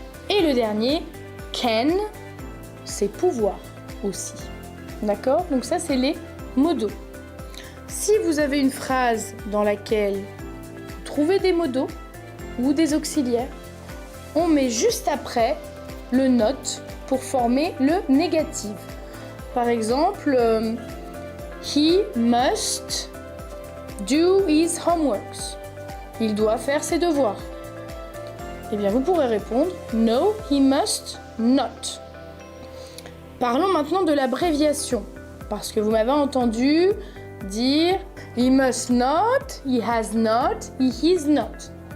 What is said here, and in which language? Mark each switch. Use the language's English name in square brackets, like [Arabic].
[French] Et le dernier, can, c'est pouvoir aussi. D'accord? Donc ça c'est les modaux. Si vous avez une phrase dans laquelle vous trouvez des modaux ou des auxiliaires, on met juste après le not pour former le négatif. Par exemple, [English] he must do his homeworks. [French] Il doit faire ses devoirs. Eh bien, vous pourrez répondre [English] no, he must not. [French] Parlons maintenant de l'abréviation, parce que vous m'avez entendu dire [English] he must not, he has not, he is not.